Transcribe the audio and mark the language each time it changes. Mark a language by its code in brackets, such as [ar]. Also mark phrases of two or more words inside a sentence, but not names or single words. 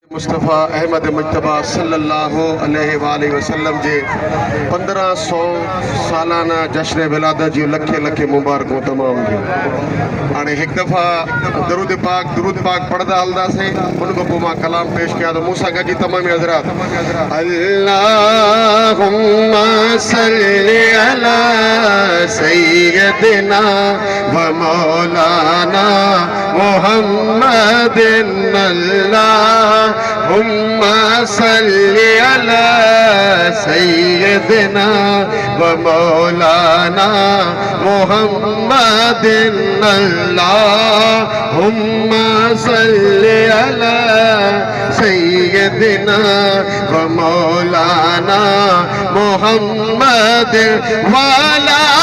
[sd] मुस्तफ़ा अहमद मुजतबा [ar] صلى الله عليه وسلم [sd] जे 1500 सालाना जश्न विलादत जी लखे लखे मुबारकों तमाम जी। हाणे एक दफ़ा दरूद पाक पढ़दा हलदासीं, उन खां पोइ मां कलाम पेश कया तो मूंसां गॾिजी तमाम हज़रात [ar] اللهم صل على سيدنا ومولانا محمد اللهم صل على سيدنا ومولانا محمد اللهم صل على سيدنا ومولانا محمد वाला